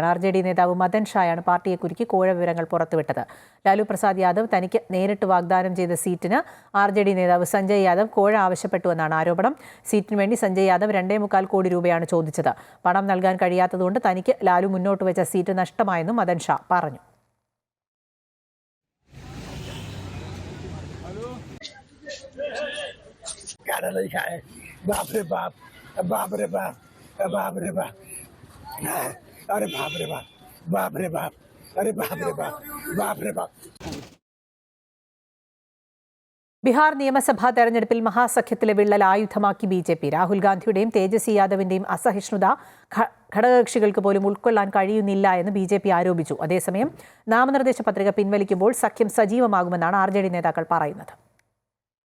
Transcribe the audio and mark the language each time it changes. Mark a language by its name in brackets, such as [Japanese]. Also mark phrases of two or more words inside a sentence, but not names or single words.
[Malayalam] RJD നേതാവ് മദൻ ഷായാണ് പാർട്ടിയെ കുരുക്കി കോഴ വിവരങ്ങൾ പുറത്തുവിട്ടത്. ലാലു പ്രസാദ് യാദവ് തനിക്ക് നേരിട്ട് വാഗ്ദാനം ചെയ്ത സീറ്റിന് RJD നേതാവ് സഞ്ജയ് യാദവ് കോഴ ആവശ്യപ്പെട്ടുവെന്നാണ് ആരോപണം. സീറ്റിന് വേണ്ടി സഞ്ജയ് യാദവ് 2.25 കോടി രൂപയാണ് ചോദിച്ചത്. പണം നൽകാൻ കഴിയാത്തതുകൊണ്ട് തനിക്ക് ലാലു മുന്നോട്ട് വെച്ച സീറ്റ് നഷ്ടമായെന്നും മദൻ ഷാ പറഞ്ഞു. [Hindi] बाप रे बाप, अरे बाप रे बाप, बाप रे बाप, अरे बाप रे बाप, बाप रे बाप. [Malayalam] ബീഹാർ നിയമസഭാ തെരഞ്ഞെടുപ്പിൽ മഹാസഖ്യത്തിലെ വിള്ളൽ ആയുധമാക്കി BJP. രാഹുൽ ഗാന്ധിയുടെയും തേജസ്വി യാദവിന്റെയും അസഹിഷ്ണുത ഘടകകക്ഷികൾക്ക് പോലും ഉൾക്കൊള്ളാൻ കഴിയുന്നില്ല എന്ന് BJP ആരോപിച്ചു. അതേസമയം നാമനിർദ്ദേശ പത്രിക പിൻവലിക്കുമ്പോൾ സഖ്യം സജീവമാകുമെന്നാണ് RJD നേതാക്കൾ പറയുന്നത്.